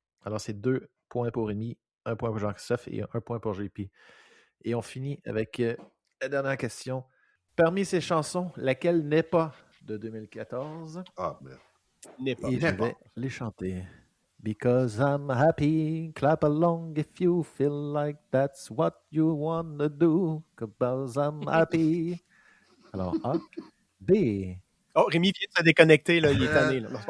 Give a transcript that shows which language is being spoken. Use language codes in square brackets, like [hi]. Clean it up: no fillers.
[fr] Alors, c'est 2 points pour Rémi, 1 point pour Jean-Christophe et 1 point pour JP. Et on finit avec la dernière question. Parmi ces chansons, laquelle n'est pas de 2014? Ah, merde. N'est pas. Et je vais les chanter. [en] Because I'm happy, clap along if you feel like that's what you wanna do. Because I'm happy. [fr] Alors, A. B. Oh, Rémi vient de se déconnecter, là. Il est tanné, là.